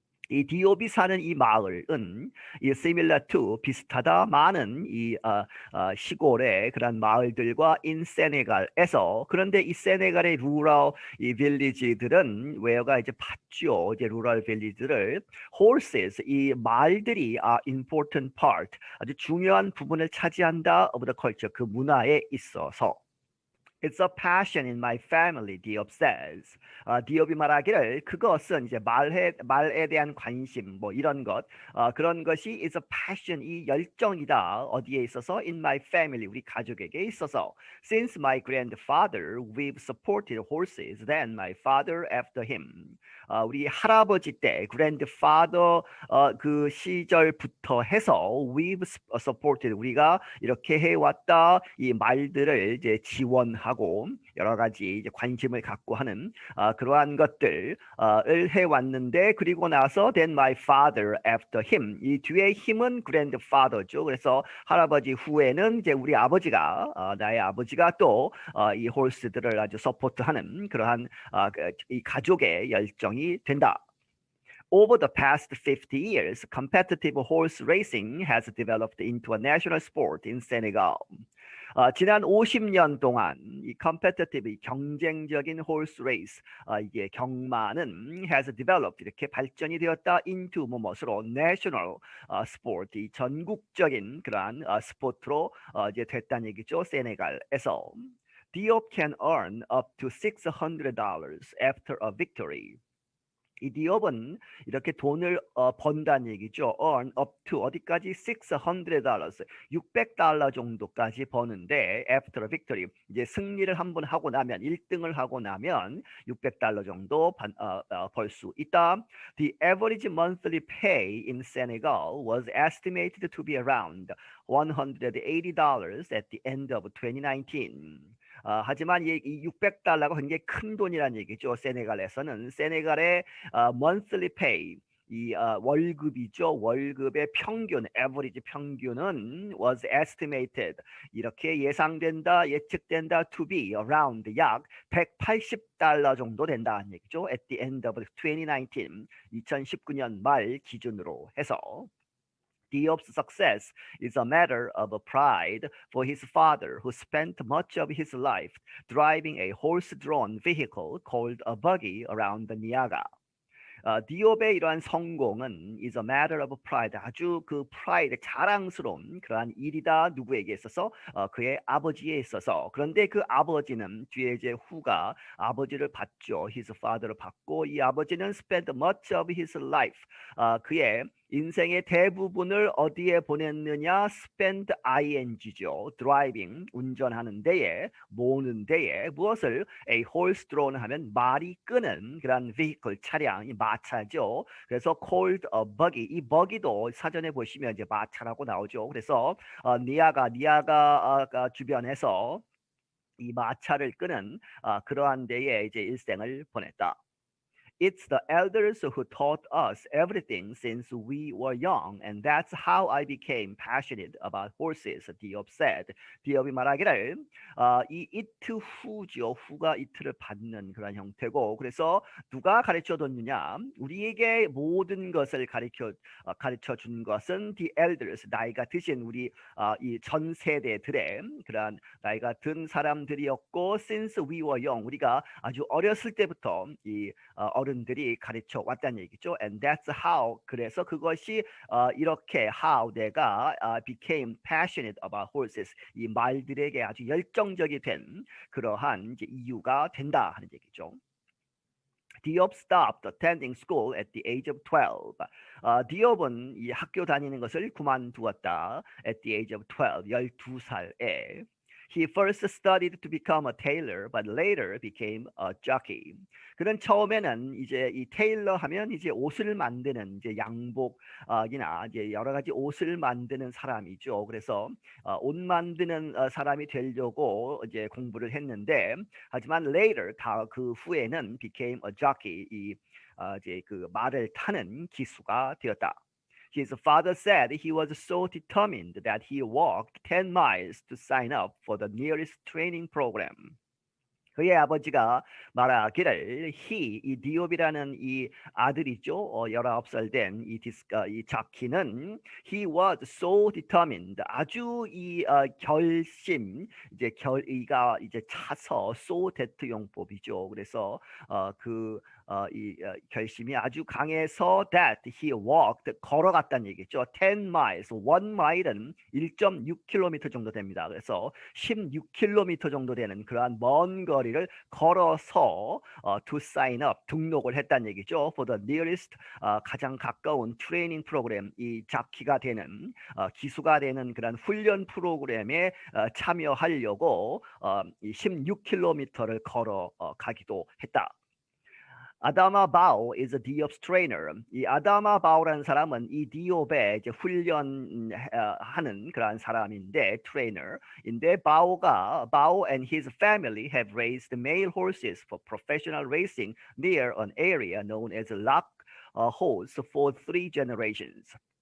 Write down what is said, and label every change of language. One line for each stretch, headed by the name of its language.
Korean: 이 디옵이 사는 이 마을은 이 similar to 비슷하다 많은 이 시골의 그런 마을들과 in 세네갈에서 그런데 이 세네갈의 루럴 이 빌리지들은 where가 이제 봤죠. 이제 루럴 빌리지들을 horses 이 말들이 important part 아주 중요한 부분을 차지한다
English: of the culture
Korean: 그 문화에 있어서.
English: It's a passion in my family, Diop says.
Korean: 디옵이 말하기를 그것은 이제 말에 대한 관심 뭐 이런 것 그런 것이
English: is a passion
Korean: 이 열정이다 어디에 있어서 in my family 우리 가족에게 있어서
English: since my grandfather we've supported horses then my father after him
Korean: 우리 할아버지 때 grandfather 그 시절부터 해서 we've supported 우리가 이렇게 해왔다 이 말들을 이제 지원하고 여러 가지 이제 관심을 갖고 하는 그러한 것들을 해왔는데 그리고 나서
English: then my father after him
Korean: 이 뒤에 힘은 grandfather죠. 그래서 할아버지 후에는 이제 우리 아버지가 나의 아버지가 또 이 홀스들을 아주 서포트하는 그러한 이 가족의 열정이 된다.
English: Over the past 50 years, competitive horse racing has developed into a national sport in Senegal.
Korean: 지난 50년 동안 이 competitive, 이 경쟁적인 horse race, 이게 경마는
English: has developed,
Korean: 이렇게 발전이 되었다 into 뭐뭐으로 national sport, 이 전국적인 그러한 스포츠로 이제 됐다는 얘기죠. 세네갈에서.
English: Diop can earn up to $600 after a victory.
Korean: 이 디옵은 이렇게 돈을 번다는 얘기죠. earn up to 어디까지? $600, $600 정도까지 버는데
English: after a victory,
Korean: 이제 승리를 한번 하고 나면 1등을 하고 나면 $600 정도 벌 수 있다.
English: The average monthly pay in Senegal was estimated to be around $180 at the end of 2019.
Korean: 하지만 이 $600가 굉장히 큰 돈이라는 얘기죠. 세네갈에서는 세네갈의 monthly pay 이 월급이죠. 월급의 평균, average 평균은
English: was estimated
Korean: 이렇게 예상된다, 예측된다 to be around 약 $180 정도 된다는 얘기죠.
English: At the end of 2019,
Korean: 2019년 말 기준으로 해서.
English: Diop's success is a matter of pride for his father, who spent much of his life driving a horse-drawn vehicle called a buggy around the Niaga.
Korean: 디옵의 이러한 성공은
English: is a matter of pride,
Korean: 아주 그 pride, 자랑스러운 그러한 일이다. 누구에게 있어서? 그의 아버지에 있어서. 그런데 그 아버지는 뒤에 이제 후가 아버지를 봤죠. his father를 봤고 이 아버지는
English: spent much of his life,
Korean: 그의 인생의 대부분을 어디에 보냈느냐?
English: spend ing죠.
Korean: driving, 운전하는 데에, 모으는 데에 무엇을? a horse drawn 하면 말이 끄는 그런 vehicle, 차량이 마차죠. 그래서 called a buggy, 이 buggy도 사전에 보시면 이제 마차라고 나오죠. 그래서 니아가 주변에서 이 마차를 끄는 그러한 데에 이제 일생을 보냈다.
English: It's the elders who taught us everything since we were young, and that's how I became passionate about horses, Diop said.
Korean: 디옵이 말하기를 이 이트 후죠. 후가 이트를 받는 그런 형태고, 그래서 누가 가르쳐줬느냐? 우리에게 모든 것을 가르쳐준 것은 the elders, 나이가 드신 우리 이 전 세대들의 그런 나이가 든 사람들이었고,
English: since we were young,
Korean: 우리가 아주 어렸을 때부터 이 어른들이 가르쳐 왔다는 얘기죠. And that's how, 그래서 그것이 이렇게 how 내가
English: became passionate about horses,
Korean: 이 말들에게 아주 열정적이 된 그러한 이제 이유가 된다 하는 얘기죠.
English: Diop stopped attending school at the age of 12.
Korean: 디옵은 이 학교 다니는 것을 그만두었다.
English: At the age of 12, 12살에. He first studied to become a tailor, but later became a jockey.
Korean: 그는 처음에는 이제 이 테일러 하면 이제 옷을 만드는 이제 양복이나 이제 여러 가지 옷을 만드는 사람이죠. 그래서 옷 만드는 사람이 되려고 이제 공부를 했는데, 하지만 later 그 후에는
English: became a jockey,
Korean: 이 이제 그 말을 타는 기수가 되었다.
English: His father said he was so determined that he walked 10 miles to sign up for the nearest training program.
Korean: 그의 아버지가 말하기를 이 디옵이라는 이 아들이죠. 19살 된 이 자키는
English: he was so determined,
Korean: 아주 이 결심, 이제 이가 이제 차서 so that 용법이죠. 그래서 이 결심이 아주 강해서
English: that he walked,
Korean: 걸어갔다는 얘기죠. 10 miles, 1 mile은 1.6km 정도 됩니다. 그래서 16km 정도 되는 그러한 먼 거리를 걸어서 to sign up, 등록을 했다는 얘기죠. For the nearest, 가장 가까운 트레이닝 프로그램, 이 자키가 되는 기수가 되는 그런 훈련 프로그램에 참여하려고 이 16km를 걸어 가기도 했다.
English: 아다마 바오 is Diop's trainer.
Korean: 이 아다마 바오라는 사람은 이 디옵의 이제 훈련하는 그런 사람인데 트레이너인데 바오
English: and his family have raised male horses for professional racing near an area known as Lock Horse for 3 generations.